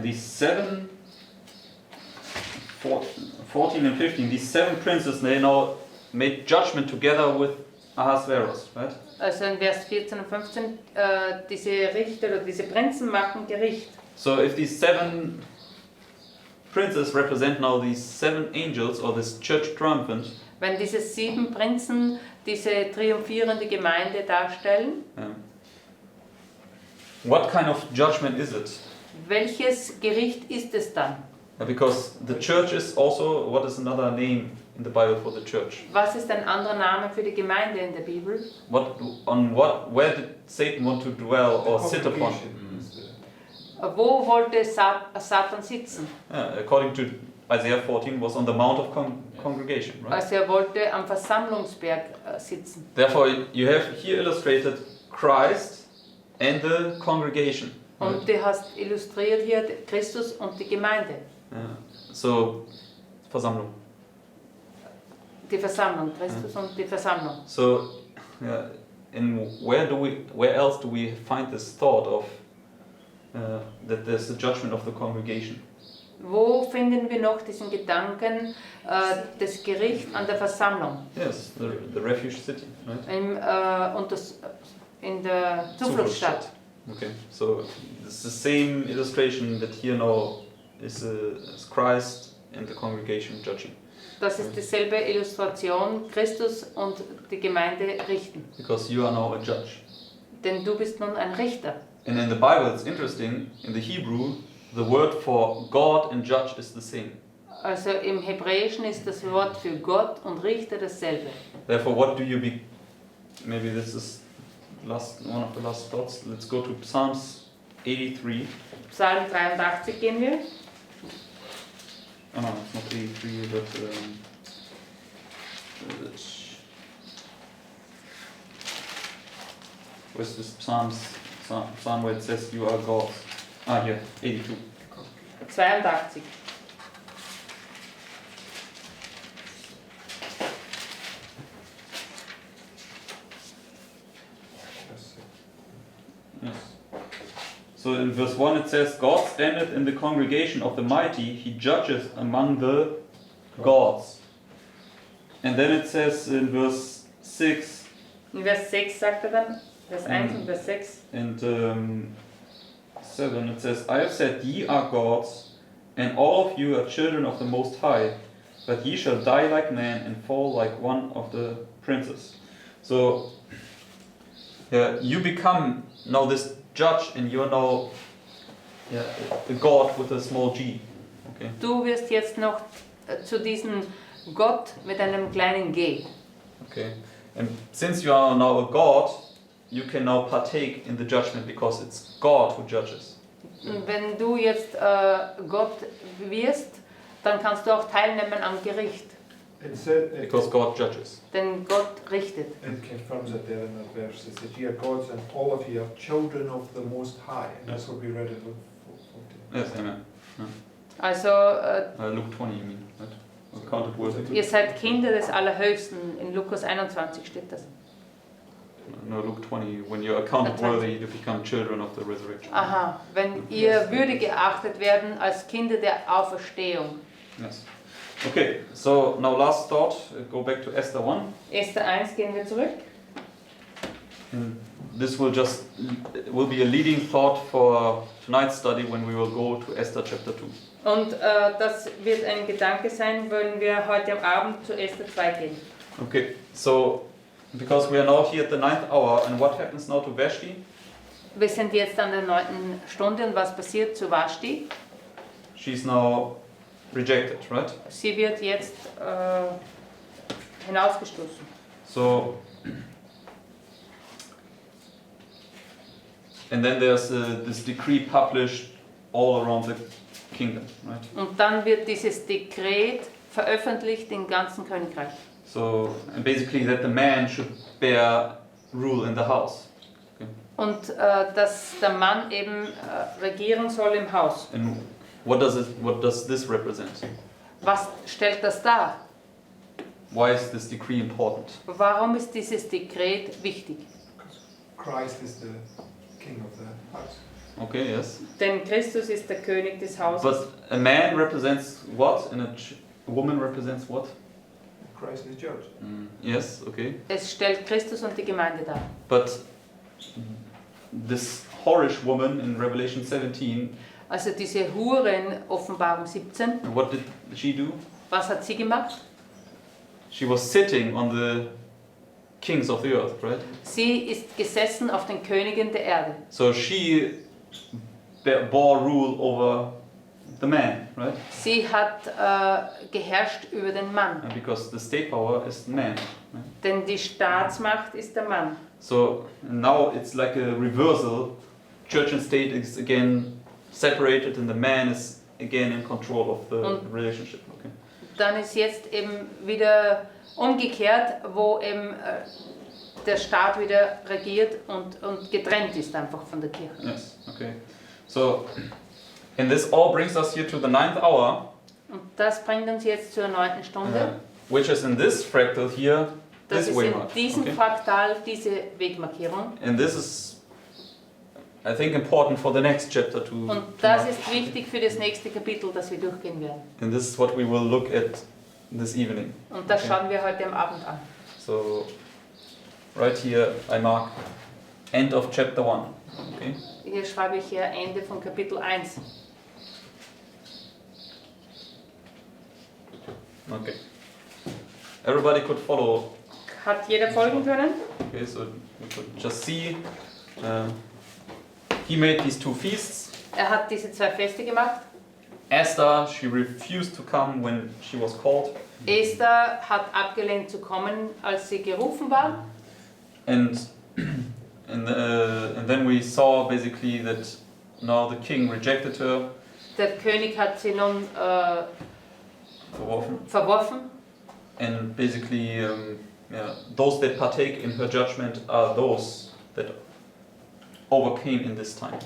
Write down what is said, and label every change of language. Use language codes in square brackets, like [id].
[en] these 14 and 15, these 7 princes, they now made judgment together with Ahasuerus, right? [de] Also in Vers 14 und 15, diese Richter oder diese Prinzen machen Gericht. [en] So if these 7 princes represent now these 7 angels or this church triumphant, [de] Wenn diese 7 Prinzen diese triumphierende Gemeinde darstellen, [en] what kind of judgment is it? [de] welches Gericht ist es dann? [en] Because the church is also, what is another name in the Bible for the church? [de] Was ist ein anderer Name für die Gemeinde in der Bibel? [en] Where did Satan want to dwell or sit upon? [de] Wo wollte Satan sitzen? [en] Yeah, according to Isaiah 14, was on the Mount of Congregation, right? [de] Also er wollte am Versammlungsberg sitzen. [en] Therefore, you have here illustrated Christ and the congregation. Right? [de] Und du hast illustriert hier Christus und die Gemeinde. So, Versammlung. Die Versammlung, Christus und die Versammlung. [en] So, and where else do we find this thought of that there's the judgment of the congregation. [de] Wo finden wir noch diesen Gedanken des Gerichts an der Versammlung? [en] Yes, the refuge city, right? [de] In der Zufluchtsstadt. [en] Okay, so it's the same illustration that here now is Christ and the congregation judging. [de] Das ist dieselbe Illustration, Christus und die Gemeinde richten. [en] Because you are now a judge. [de] Denn du bist nun ein Richter. [en] And in the Bible, it's interesting, in the Hebrew, the word for God and judge is the same. [de] Also im Hebräischen ist das Wort für Gott und Richter dasselbe. [en] Therefore, what do you be? Maybe this is one of the last thoughts. Let's go to Psalms 83. [de] Psalm 83 gehen wir. [en] Oh no, it's not 83, but where's this Psalm where it says you are God? Ah, here, 82. 82. Yes. So in verse 1 it says, God standeth in the congregation of the mighty, he judgeth among the gods. And then it says in verse 6, [de] In Vers 6 sagt dann, Vers 1 und Vers 6. [en] and 7 it says, I have said, ye are gods, and all of you are children of the Most High, but ye shall die like men and fall like one of the princes. So you become now this judge, and you're now a god with a small g. Okay. [de] Du wirst jetzt noch zu diesem Gott mit einem kleinen G. [en] Okay. And since you are now a god, you can now partake in the judgment because it's God who judges. [de] Und wenn du jetzt Gott wirst, dann kannst du auch teilnehmen am Gericht. [en] Because God judges. [de] Denn Gott richtet. [en] It confirms it there in that verse. It says, ye are gods and all of you are children of the Most High. And that's what we read in Luke 14. Yes, amen. [de] Also [en] Luke 20, you mean, right? Counted worthy. [de] ihr seid Kinder des Allerhöchsten. In Lukas 21 steht das. [en] No, Luke 20, when you're accounted worthy, you become children of the resurrection. [de] Aha, wenn ihr würdig geachtet werden als Kinder der Auferstehung. [en] Yes. Okay, so now last thought, go back to Esther 1. [de] Esther 1 gehen wir zurück. [en] And this will be a leading thought for tonight's study when we will go to Esther chapter 2. [de] Und das wird ein Gedanke sein, wenn wir heute am Abend zu Esther 2 gehen. [en] Okay, so because we are now here at the 9th hour, and what happens now to Vashti? [de] Wir sind jetzt an der 9. Stunde und was passiert zu Vashti? [en] She's now rejected, right? [de] Sie wird jetzt hinausgestoßen. [en] So, and then there's this decree published all around the kingdom, right? [de] Und dann wird dieses Dekret veröffentlicht im ganzen Königreich. [en] So, and basically that the man should bear rule in the house. Okay. [de] Und dass der Mann eben regieren soll im Haus. [en] And what does this represent? [de] Was stellt das dar? [en] Why is this decree important? [de] Warum ist dieses Dekret wichtig? [en] Christ is the king of the house. Okay, yes. [de] Denn Christus ist der König des Hauses. [en] But a man represents what, and a woman represents what? Christ is judge. Yes, okay. [de] Es stellt Christus und die Gemeinde dar. [en] But this whorish woman in Revelation 17, [de] Also diese Hure in Offenbarung 17, [en] what did she do? [de] was hat sie gemacht? [en] She was sitting on the kings of the earth, right? [de] Sie ist gesessen auf den Königen der Erde. [en] So she bore rule over the man, right? [de] Sie hat geherrscht über den Mann. [en] And because the state power is the man. Right? [de] Denn die Staatsmacht ist der Mann. [en] So now it's like a reversal. Church and state is again separated, and the man is again in control of the relationship. Okay. [de] Dann ist jetzt eben wieder umgekehrt, wo eben der Staat wieder regiert und getrennt ist einfach von der Kirche. [en] Yes. Okay. So, and this all brings us here to the 9th hour. [de] Und das bringt uns jetzt zur 9. Stunde. [en] Which is in this fractal here, [de] Das [en] this [de] ist [en] way in mark. [de] diesem [en] Okay. [de] Fraktal diese Wegmarkierung. [en] And this is I think important for the next chapter to [de] Und das ist wichtig für das nächste Kapitel, das wir durchgehen werden. [en] and this is what we will look at this evening. [de] Und das [en] Okay. [de] schauen wir heute am Abend an. [en] So right here I mark end of chapter 1. Okay? [de] Hier schreibe ich hier Ende von Kapitel 1. [en] Okay. Everybody could follow. [de] Hat jeder folgen können? [en] Okay, so you could just see he made these 2 feasts. [de] Er hat diese 2 Feste gemacht. [en] Esther, she refused to come when she was called. [de] Esther hat abgelehnt zu kommen, als sie gerufen war. [en] And then we saw basically that now the king rejected her, [de] Der König hat sie nun verworfen. verworfen. [en] And basically, those that partake in her judgment are those that overcame in this time.